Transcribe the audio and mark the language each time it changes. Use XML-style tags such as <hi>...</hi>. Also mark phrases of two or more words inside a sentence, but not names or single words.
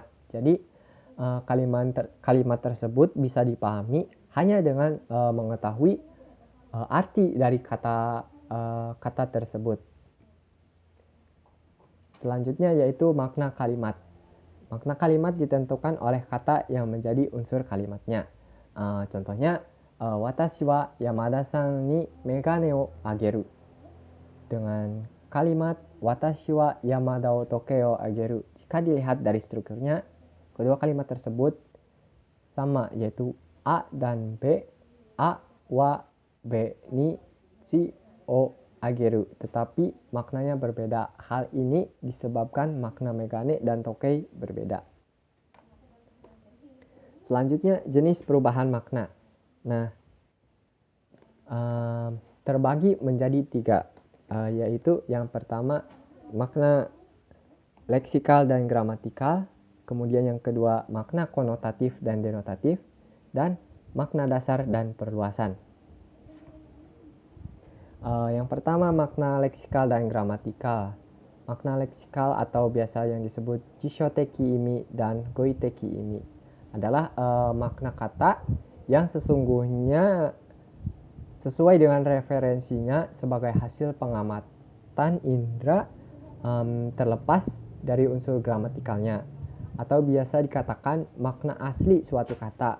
<id>Jadi kalimat tersebut bisa dipahami hanya dengan mengetahui arti dari kata tersebut. Selanjutnya yaitu makna kalimat. Makna kalimat ditentukan oleh kata yang menjadi unsur kalimatnya. Contohnya,</id> <ja>私は山田さんにめがねをあげる.</ja> <id>Dengan kalimat</id> <ja>私は山田を時計をあげる,</ja> <id>jika dilihat dari strukturnya, kedua kalimat tersebut sama, yaitu a dan b,</id> <ja>aはbにsiをあげる,</ja> <id>tetapi maknanya berbeda. Hal ini disebabkan makna megane dan tokei berbeda. Selanjutnya, jenis perubahan makna. Nah, terbagi menjadi 3, yaitu yang pertama makna leksikal dan gramatikal, kemudian yang kedua makna konotatif dan denotatif, dan makna dasar dan perluasan. Yang pertama makna leksikal dan gramatikal. Makna leksikal atau biasa yang disebut</id> <ja>辞書的意味</ja> <id>dan</id> <ja>語彙的意味</ja> <id>adalah makna kata yang sesungguhnya sesuai dengan referensinya sebagai hasil pengamatan indera terlepas dari unsur gramatikalnya, atau biasa dikatakan makna asli suatu kata.</id>